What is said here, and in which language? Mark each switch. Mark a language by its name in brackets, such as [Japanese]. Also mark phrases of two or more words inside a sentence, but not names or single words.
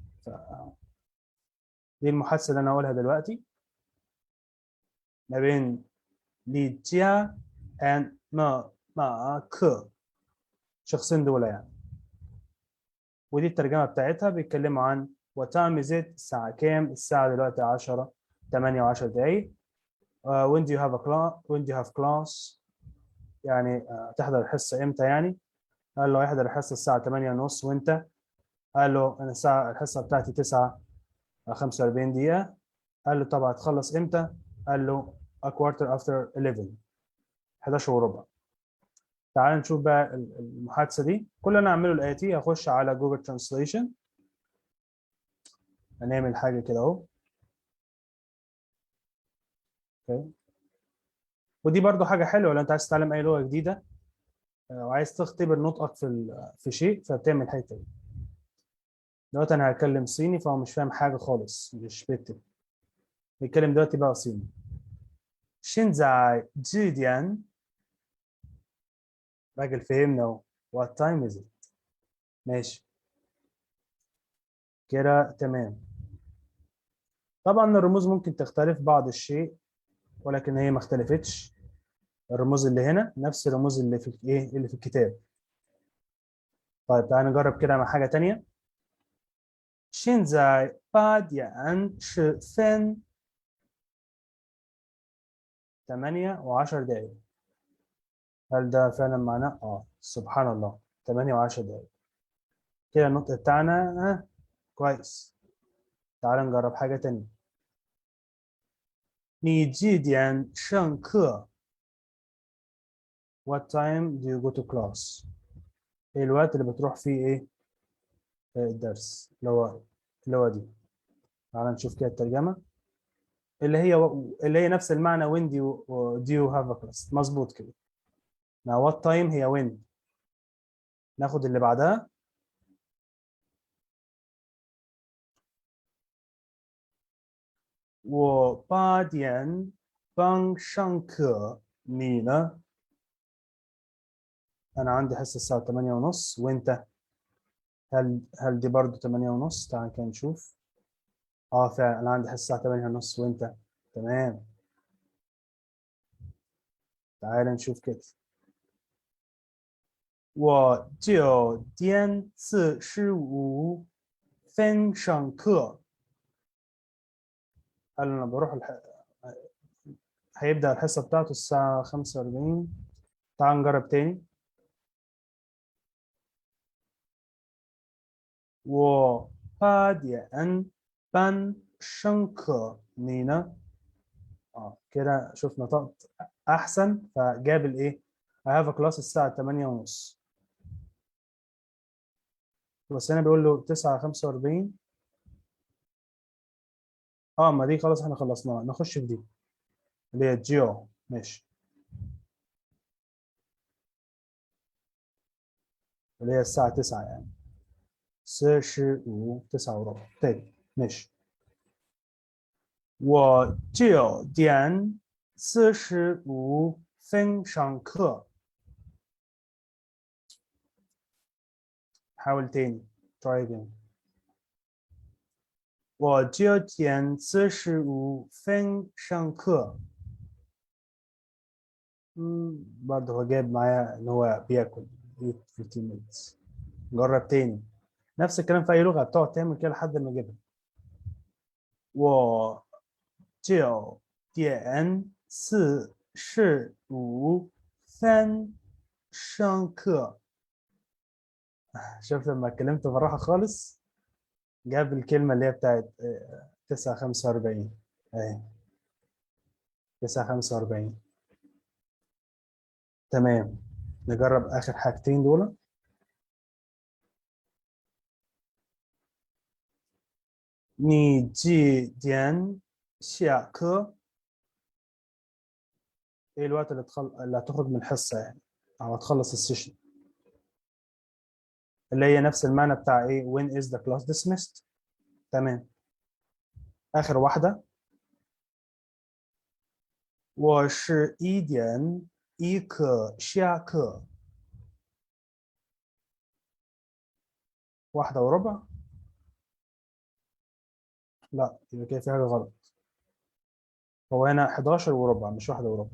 [Arabic] دي المحادثه اللي انا هقولها دلوقتي ما بين لي جيا and ما ك، شخصين دول يعني. ودي الترجمه بتاعتها، بيتكلموا عن [English] what time is it، [Arabic] الساعه كام، الساعه دلوقتي 10 8 و10 دقائق. [English] when do you have a class when do you have class، [Arabic] يعني تحضر الحصه امتى يعني. قال له يحضر الحصه الساعه 8 ونص، وانت؟ قال له انا الحصه بتاعتي 9 45 دقيقه. قال له طب هتخلص امتى؟ قال له [English] a quarter after 11، [Arabic] 11 وربع. تعال نشوف بقى المحادثه دي. كل اللي انا اعمله الاتي، هخش على جوجل ترانسليشن، هنعمل حاجه كده اهو. اوكي. ودي برضو حاجه حلوه لو انت عايز تتعلم اي لغه جديده وعايز تختبر نطقك في شيء، فبتعمل الحته دي. دلوقتي انا هتكلم صيني فهو مش فاهم حاجه خالص، مش بيكتب. بيتكلم دلوقتي بقى صيني. [Chinese] 现在几点 [Arabic] راجل فهمنا اهو. [English] What time is it؟ ماشي. كده تمام. [Arabic] طبعا الرموز ممكن تختلف بعض الشيء، ولكن هي ما اختلفتش. الرموز اللي هنا نفس الرموز اللي في ايه اللي في الكتاب. طيب تعالى نجرب كده مع حاجة تانية. [Chinese] 现在8点10分 8:10. [Arabic] هل ده فعلا معناه؟ سبحان الله، 8:10. كده النطق بتاعنا كويس. تعال نجرب حاجة تانية. [Chinese] 你几点上课 [English] What time do you go to class؟ [Arabic] ايه الوقت اللي بتروح فيه ايه الدرس، اللي هو دي. تعال نشوف كده الترجمة اللي هي نفس المعنى [English] when do you have a class. [Arabic] مظبوط كده. [English] Now what time [Arabic] هي when. ناخد اللي بعدها. [Chinese] 我8点半上课你呢 [Arabic] أنا عندي حصة الساعة 8:30 وأنت. هل دي برضو 8:30؟ تعال كده نشوف. فعلا أنا عندي حصة الساعة 8:30 وأنت. تمام. تعال نشوف كده. [Chinese] 我9点45分上课 [Arabic] قال أنا بروح هيبدأ الحصة بتاعته الساعة 45. تعال نجرب تاني. [Chinese] 我8点半你呢 [Arabic] كده شوف نطقت أحسن فجاب الإيه [English] I have a class [Arabic] الساعة 8:30. بس هنا بيقول له 9:45. ما دي خلاص احنا خلصناها. نخش في دي اللي هي جيو. ماشي. اللي هي الساعة 9 يعني 9:45. طيب ماشي. [Chinese] 我9点45分上课 [Arabic] حاول تاني. [English] try again. [Chinese] 我9点45分上课 [Arabic] برضه هو جايب معايا ان هو بياكل. [English] eat 15 minutes. جرب تاني. [Arabic] نفس الكلام في اي لغه بتقعد تعمل كده لحد ما اجيبها. [Chinese] 我9点45分上课 [Arabic] شوف لما اتكلمت بالراحه خالص جاب الكلمه اللي هي بتاعت 9:45 اهي 9:45. تمام. نجرب اخر حاجتين دول. [Chinese] 你几点下课 [Arabic] ايه الوقت اللي هتخرج من الحصه يعني او هتخلص السيشن اللي هي نفس المعنى بتاع ايه [English] when is the class dismissed. [Arabic] تمام. اخر واحده. [Chinese] 我11点一刻下课 1:15. [Arabic] لا يبقى كده في حاجه غلط. هو هنا 11:15 مش 1:15.